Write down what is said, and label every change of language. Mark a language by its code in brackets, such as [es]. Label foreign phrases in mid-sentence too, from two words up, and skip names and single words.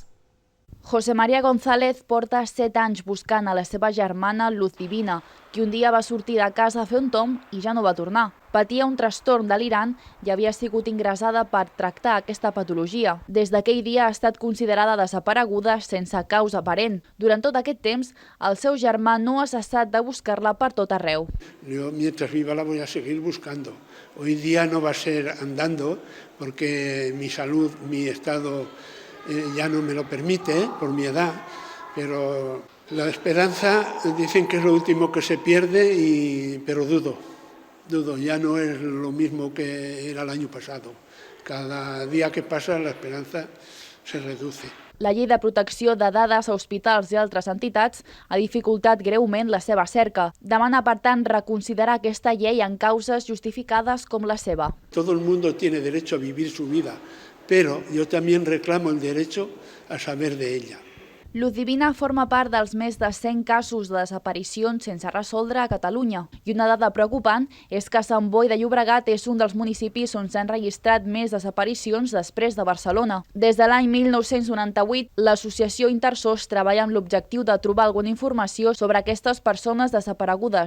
[ca] José María González porta 7 anys buscant a la seva germana Luz Divina, qui un dia va sortir de casa a fer un tomb i ja no va tornar. Patia un trastorn delirant i havia sigut ingressada per tractar aquesta patologia. Des d'aquell dia ha estat considerada desapareguda sense causa aparent. Durant tot aquest temps, el seu germà no ha cessat de buscar-la per tot arreu. [es] Yo, mientras viva, la voy a seguir buscando. Hoy día no va a ser andando, porque mi salud, mi estado ya no me lo permite por mi edad, pero la esperanza dicen que es lo último que se pierde, pero dudo, ya no es lo mismo que era el año pasado. Cada día que pasa la esperanza se reduce. [ca] La llei de protecció de dades a hospitals i altres entitats ha dificultat greument la seva cerca. Demana, per tant, reconsiderar aquesta llei en causes justificades com la seva. [es] Todo el mundo tiene derecho a vivir su vida, pero yo también reclamo el derecho a saber de ella. [ca] Luz Divina forma part dels més de 100 casos de desaparicions sense resoldre a Catalunya. I una dada preocupant és que Sant Boi de Llobregat és un dels municipis on s'han registrat més desaparicions després de Barcelona. Des de l'any 1998, l'associació Intersos treballa amb l'objectiu de trobar alguna informació sobre aquestes persones desaparegudes.